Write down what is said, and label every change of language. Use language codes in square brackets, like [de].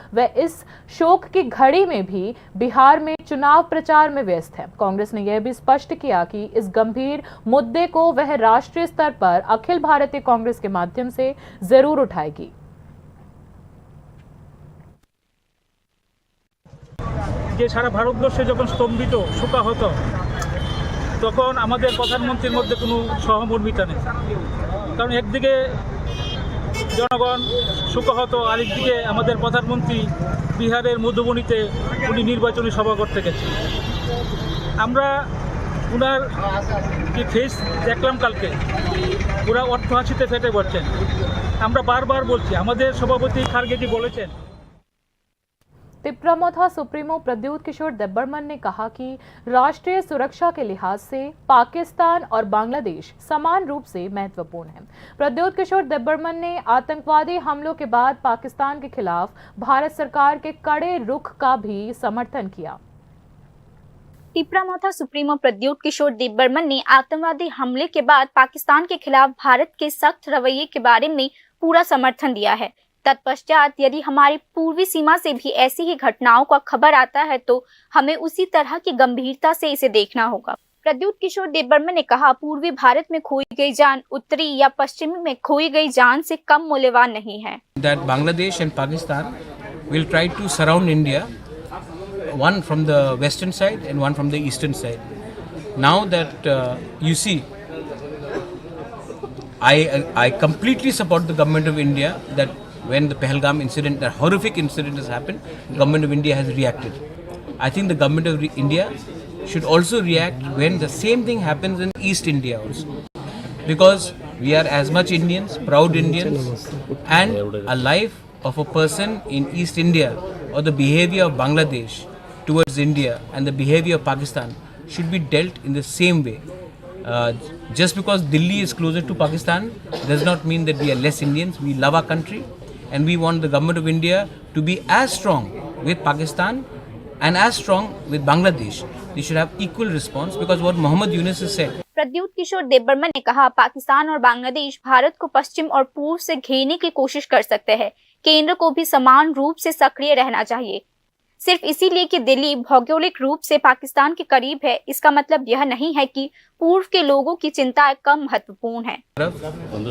[hi] वह इस शोक की घड़ी में भी बिहार में चुनाव प्रचार में व्यस्त है। कांग्रेस ने यह भी स्पष्ट किया कि इस गंभीर मुद्दे को वह राष्ट्रीय स्तर पर अखिल भारतीय कांग्रेस के माध्यम से जरूर उठाएगी। [bn] যে সারা ভারতবর্ষে যখন স্তম্ভিত শোকাহত তখন আমাদের প্রধানমন্ত্রীর মধ্যে কোনো সহমর্মিতা নেই। কারণ একদিকে জনগণ শোকাহত, আরেকদিকে আমাদের প্রধানমন্ত্রী বিহারের মধুবনীতে উনি নির্বাচনী সভা করতে গেছেন। আমরা ওনার কি ফেস দেখলাম কালকে, পুরা অট্টহাসিতে ফেটে পড়ছেন। আমরা বারবার বলছি, আমাদের সভাপতি খারগেজি বলেছেন। [hi] तिपरामोथा सुप्रीमो प्रद्युत किशोर देब्बरमन ने कहा कि राष्ट्रीय सुरक्षा के लिहाज से पाकिस्तान और बांग्लादेश समान रूप से महत्वपूर्ण है। प्रद्युत किशोर देब्बरमन ने आतंकवादी हमलों के बाद पाकिस्तान के खिलाफ भारत सरकार के कड़े रुख का भी समर्थन किया। तिपरामोथा सुप्रीमो प्रद्युत किशोर देब्बरमन ने आतंकवादी हमले के बाद पाकिस्तान के खिलाफ भारत के सख्त रवैये के बारे में पूरा समर्थन दिया है। तत्पश्चात यदि हमारी पूर्वी सीमा से भी ऐसी ही घटनाओं का खबर आता है तो हमें उसी तरह की गंभीरता से इसे देखना होगा। प्रद्युत किशोर देब्बरमन ने कहा, पूर्वी भारत में खोई गई जान उत्तरी या पश्चिमी में खोई गई जान से कम मूल्यवान नहीं है। [en] That Bangladesh and Pakistan will try to surround India, one from the western side and one from the eastern side. Now that you see, I completely support the government of India that when the Pahalgam incident, that horrific incident has happened, the government of India has reacted. I think the government of India should also react when the same thing happens in East India also. Because we are as much Indians, proud Indians, and a life of a person in East India or the behavior of Bangladesh towards India and the behavior of Pakistan should be dealt in the same way. Just because Delhi is closer to Pakistan does not mean that we are less Indians. We love our country and we want the government of India to be as strong with Pakistan and as strong with Bangladesh. They should have equal response because what Muhammad Yunus has said. [hi] Pradyut किशोर देब्बरमन ने कहा, पाकिस्तान और बांग्लादेश भारत को पश्चिम और पूर्व से घेरने की कोशिश कर सकते हैं। केंद्र को भी समान रूप से सक्रिय रहना चाहिए। सिर्फ इसीलिए कि दिल्ली भौगोलिक रूप से पाकिस्तान के करीब है, इसका मतलब यह नहीं है कि पूर्व के लोगों की चिंताएं कम महत्वपूर्ण है।